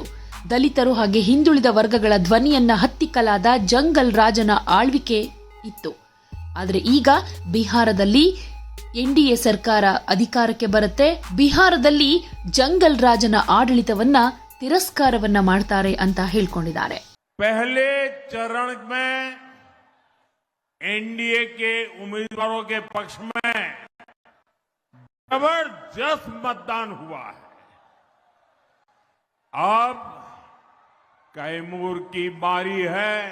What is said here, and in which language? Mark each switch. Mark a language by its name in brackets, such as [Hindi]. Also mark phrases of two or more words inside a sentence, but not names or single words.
[Kannada] ದಲಿತರು ಹಾಗೆ ಹಿಂದುಳಿದ ವರ್ಗಗಳ ಧ್ವನಿಯನ್ನ ಹತ್ತಿಕ್ಕಲಾದ ಜಂಗಲ್ ರಾಜನ ಆಳ್ವಿಕೆ ಇತ್ತು. ಆದರೆ ಈಗ ಬಿಹಾರದಲ್ಲಿ ಎನ್ಡಿಎ ಸರ್ಕಾರ ಅಧಿಕಾರಕ್ಕೆ ಬರುತ್ತೆ. ಬಿಹಾರದಲ್ಲಿ ಜಂಗಲ್ ರಾಜನ ಆಡಳಿತವನ್ನ ತಿರಸ್ಕಾರವನ್ನ ಮಾಡ್ತಾರೆ ಅಂತ ಹೇಳ್ಕೊಂಡಿದ್ದಾರೆ. [Hindi] पहले चरण में एनडीए के उम्मीदवारों के पक्ष में जबरदस्त मतदान हुआ है. अब कैमूर की बारी है.